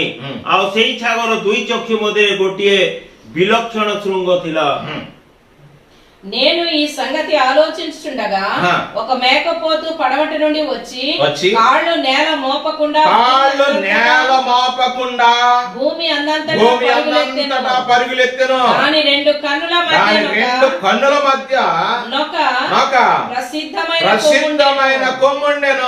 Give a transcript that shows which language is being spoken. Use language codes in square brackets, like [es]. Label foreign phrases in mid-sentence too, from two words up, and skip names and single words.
[or] ଆଉ ସେଇ ଛାଗର ଦୁଇ ଚକ୍ଷୁ ମଧ୍ୟରେ ଗୋଟିଏ ବିଲକ୍ଷଣ ଶୃଙ୍ଗ ଥିଲା। [te] నేను ఈ సంగతి ఆలోచించుచుండగా ఒక మేకపోతు పడమటి నుండి వచ్చి కాళ్ళు నేల మోపకుండా భూమి అందంతటా పరుగులెత్తెను. దాని రెండు కన్నుల మధ్య నొక ప్రసిద్ధమైన కొమ్ముండెను.